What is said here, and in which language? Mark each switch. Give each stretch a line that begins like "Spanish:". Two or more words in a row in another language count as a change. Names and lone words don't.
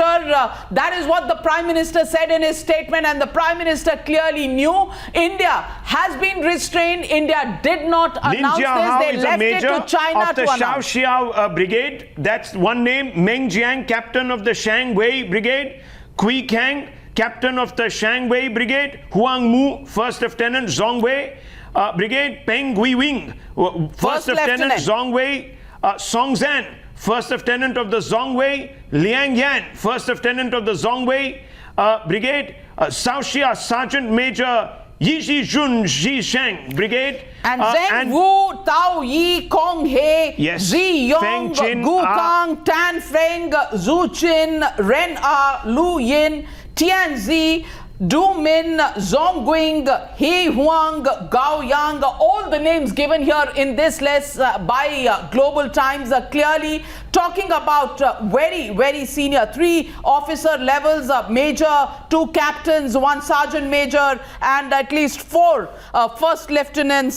English: That is what the Prime Minister said in his statement, and the Prime Minister clearly knew India has been restrained. India did not announce this. They left it to China to announce. Xiao Brigade, that's one name. Meng Jiang, captain of the Shanwei Brigade. Kui Kang, captain of the Shanwei Brigade. Huang Mu, first lieutenant, Zhongwei Brigade. Peng Guiwing, first lieutenant, Zhongwei. Song Zhan, first lieutenant of the Zhongwei. Liang Yan, first lieutenant of the Zhongwei Brigade. Shaoxia, sergeant major. Yi Jun Sheng Brigade. And Zheng Wu, Tao Yi, Kong He, Zi Yong, Gu Kang, Tan Feng, Zhu Qin, Ren Lu Yin, Tian Zi, Du Min, Zhong Guing, He Huang, Gao Yang, all the names given here in this list by Global Times are clearly talking about very, very senior, 3 officer levels, major, 2 captains, 1 sergeant major, and at least 4 first lieutenants.